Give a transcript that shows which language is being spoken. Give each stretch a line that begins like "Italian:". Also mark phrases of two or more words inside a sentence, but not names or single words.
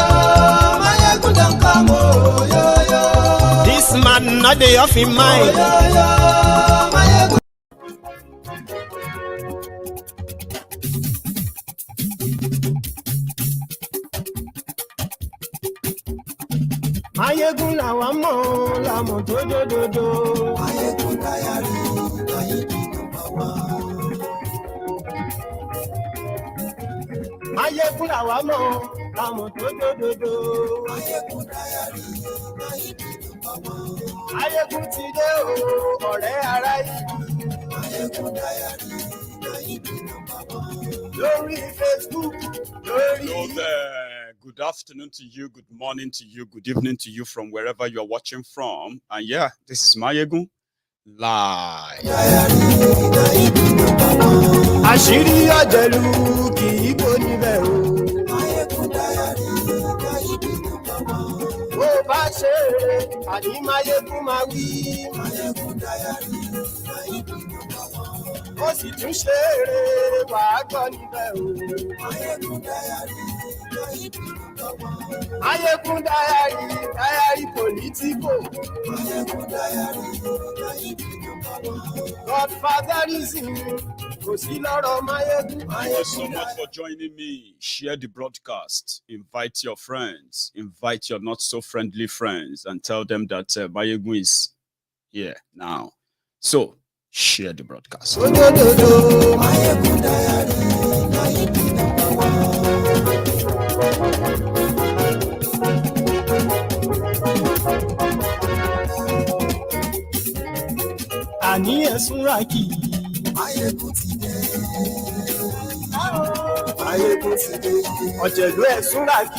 English: Maiyegun don't come, oh, yo, yo. This man not the off in mind, oh, yo, yo. Maiyegun.
Yoruba: Maiyegun làwa mọ̀, la mọ̀ tó dòdòdò.
English: Maiyegun diary, Maiyegun number one.
Yoruba: Maiyegun làwa mọ̀, la mọ̀ tó dòdòdò.
English: Maiyegun diary, Maiyegun number one.
Yoruba: Maiyegun ti dé o, ọ̀rẹ́ ará yìí.
English: Maiyegun diary, Maiyegun number one.
Yoruba: Lórí Facebook, lórí.
English: Hello there. Good afternoon to you, good morning to you, good evening to you from wherever you are watching from. And yeah, this is Maiyegun live.
Yoruba: Àṣírí ọ̀jẹ̀lú kì í bò níbẹ̀ o.
English: Maiyegun diary, Maiyegun number one.
Yoruba: Bó bá ṣe eré, àní Maiyegun máa wí.
English: Maiyegun diary, Maiyegun number one.
Yoruba: Ó sì tún ṣe eré, wàá gbọ́ níbẹ̀ o.
English: Maiyegun diary, Maiyegun number one. Maiyegun diary Politico. Maiyegun diary, Maiyegun number one.
Yoruba: Godfatherism, kò sí lọ́rọ̀ Maiyegun.
English: Thank you so much for joining me. Share the broadcast. Invite your friends. Invite your not so friendly friends and tell them that Maiyegun is here now. So, share the broadcast. Maiyegun diary, Maiyegun number one.
Yoruba: Àní ẹ̀sùn rákì. Maiyegun ti dé. Maiyegun ti dé. Ọ̀jẹ̀lú ẹ̀sùn rákì.